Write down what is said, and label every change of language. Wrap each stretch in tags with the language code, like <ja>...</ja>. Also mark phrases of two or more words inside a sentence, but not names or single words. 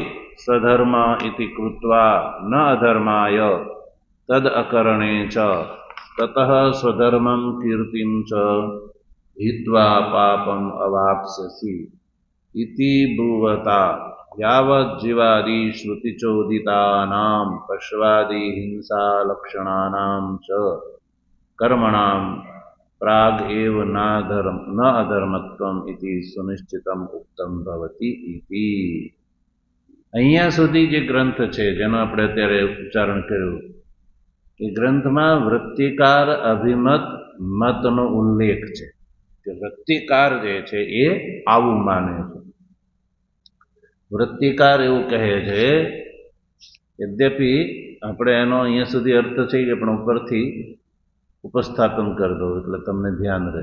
<sa>स्वधर्म इति कृत्वा न अधर्माय तद अकरणे च ततः स्वधर्मं कीर्तिं च हित्वा पापम् अवाप्स्यसि इति ब्रुवता यावज्जीवादि श्रुतिचोदितानां पश्वादि हिंसालक्षणानां च कर्मणां प्राग एव न अधर्मत्वम् इति सुनिश्चितम् उक्तं भवति इति.</sa> <gu>અહીંયા સુધી જે ગ્રંથ છે જેનો આપણે અત્યારે ઉચ્ચારણ કર્યું એ ગ્રંથમાં વૃત્તિકાર અભિમત મતનો ઉલ્લેખ છે કે વૃત્તિકાર જે છે એ આવું માને છે. વૃત્તિકાર એવું કહે છે, યદ્યપિ આપણે એનો અહીંયા સુધી અર્થ છે કે પણ ઉપરથી ઉપસ્થાપન કરી દો એટલે તમને ધ્યાન રહે.</gu>